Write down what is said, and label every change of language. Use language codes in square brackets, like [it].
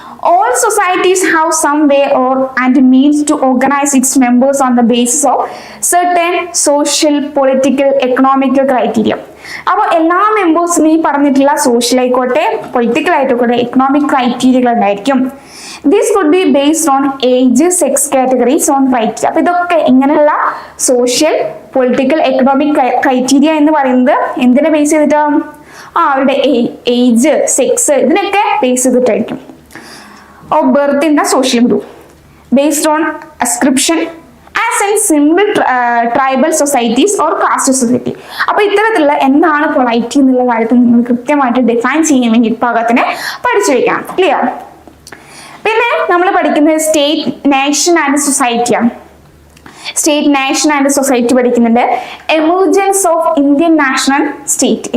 [en] All societies have some way and means to organize its members on the basis of certain social, political, economical criteria. [ml] അപ്പോൾ എല്ലാ മെമ്പേഴ്സിനും ഈ പറഞ്ഞിട്ടുള്ള social ആയിക്കോട്ടെ political ആയിക്കോട്ടെ economic ക്രൈറ്റീരിയകൾ ഉണ്ടായിരിക്കും. [en] This could be based on age, sex categories, on criteria. [ml] അപ്പൊ ഇതൊക്കെ ഇങ്ങനെയുള്ള സോഷ്യൽ, പൊളിറ്റിക്കൽ, എക്കണോമിക് ക്രൈറ്റീരിയ എന്ന് പറയുന്നത് എന്തിനെ ബേസ് ചെയ്തിട്ടാണ്? അവരുടെ ഏജ്, സെക്സ് ഇതിനൊക്കെ base ചെയ്തിട്ടായിരിക്കും. [en] Of birth in the social group based on ascription as in simple tribal societies or caste society. [ml] അപ്പോൾ ഇത്തരത്തിലുള്ള എന്താണ് പൊളൈറ്റി എന്നുള്ള കാര്യത്തിൽ നിങ്ങൾ കൃത്യമായിട്ട് ഡിഫൈൻ ചെയ്യാൻ വേണ്ടി ഭാഗത്തിന് പഠിച്ചു വെക്കാം. ക്ലിയർ? പിന്നെ നമ്മൾ പഠിക്കുന്നത് state, nation and സൊസൈറ്റിയാണ്. State, nation and society പഠിക്കുന്നുണ്ട്. Emergence of Indian national state.